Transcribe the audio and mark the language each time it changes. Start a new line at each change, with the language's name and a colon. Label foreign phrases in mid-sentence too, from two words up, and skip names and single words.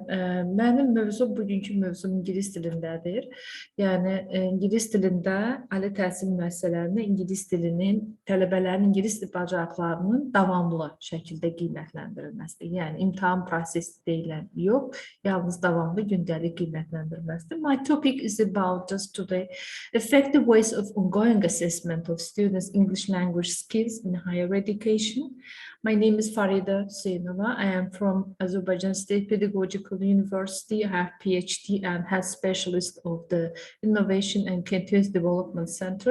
Azerbaijani: Mənim mövzum, bugünkü mövzum ingilis dilindədir. Yəni, ingilis dilində ali təhsil müəssisələrində ingilis dilinin, tələbələrin ingilis dil bacarıqlarının davamlı şəkildə qiymətləndirilməsidir. Yəni, imtahan prosesi deyilən yox, yalnız davamlı gündəlik qiymətləndirilməsidir.
English: My topic is about just today effective ways of ongoing assessment of students' English language skills in higher education. My name is Farida Hüseynova. I am from Azerbaijan State Pedagogical University. I have PhD and head specialist of the Innovation and Continuous Development Center.